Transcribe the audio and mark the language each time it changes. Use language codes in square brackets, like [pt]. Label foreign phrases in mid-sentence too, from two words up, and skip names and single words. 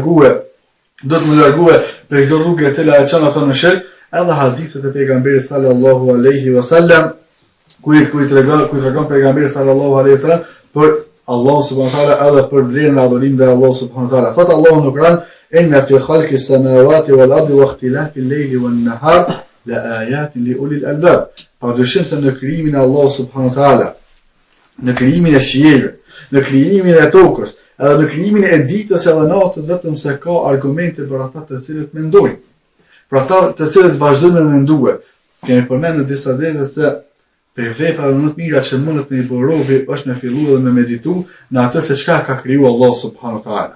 [sq] largue prej çdo rrugë e cila e çon ato në shirk, edhe hadithet e pejgamberit [ar] صلى الله عليه وسلم [sq] ku i tregon pejgamberi [ar] صلى الله عليه وسلم [sq] për Allah [ar] سبحانه وتعالى [sq] edhe për vlerën e adhurimit ndaj Allahut [ar] سبحانه وتعالى. [sq] Fat Allahu në Kur'an [ar] إن في خلق السماوات والأرض واختلاف الليل والنهار لآيات لأولي الألباب. [sq] Padyshim se në krijimin e Allahut [ar] سبحانه وتعالى, [sq] në krijimin e qiellit, në krijimin e tokës, edhe në krijimin e ditës edhe natës vetëm se ka argumente për ata të cilët mendojnë. Për ata të cilët vazhdojnë me mendue. Kemi përmendur në disa derte se për veprat më të mira që mundet me i bërë robi është me fillu dhe me meditu në atë se çka ka kriju Allah [ar] سبحانه وتعالى.